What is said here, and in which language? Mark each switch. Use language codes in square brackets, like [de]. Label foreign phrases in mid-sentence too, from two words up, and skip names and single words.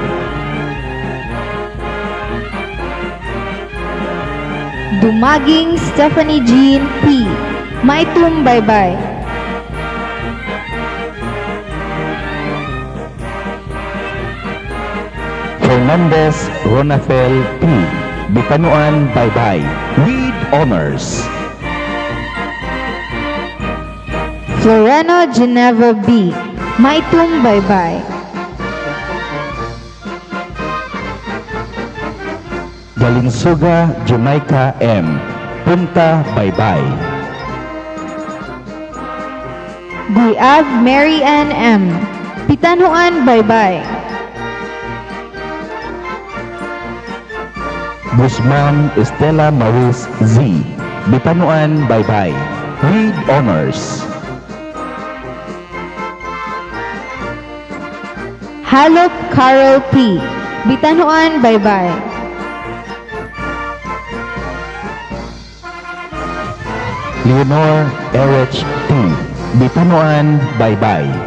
[en] Dumaging Stephanie Jean P. Maitum Baybay. Fernandez Ronafel P. Bitanhuan Baybay. With honors. Floreno Geneva B. Maitum Baybay. Galinsuga Jamaica M. Punta Baybay. Guiab Mary Ann M. Bitanhuan Baybay. Guzman Estela Maris Z. Bitanhuan Baybay. With honors. Halop Carol P. Bitanhuan Baybay. Leonor Erich T. Bitanhuan Baybay.